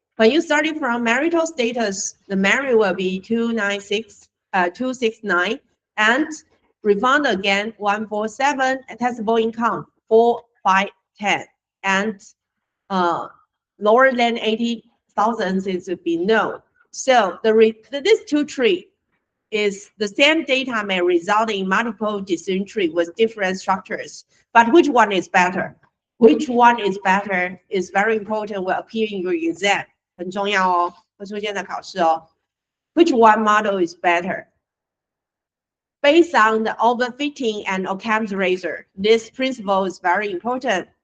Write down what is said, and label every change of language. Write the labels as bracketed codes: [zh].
[en] When you starting from marital status, the married will be 269, and refund again 147, taxable income 4510, and lower than 80,000 is to be no. So this two tree is the same data may result in multiple decision tree with different structures, but which one is better? Which one is better is very important, will appear in your exam. [zh] 很重要哦，会出现在考试哦。 [en] Which one model is better? Based on the overfitting and Occam's razor, this principle is very important.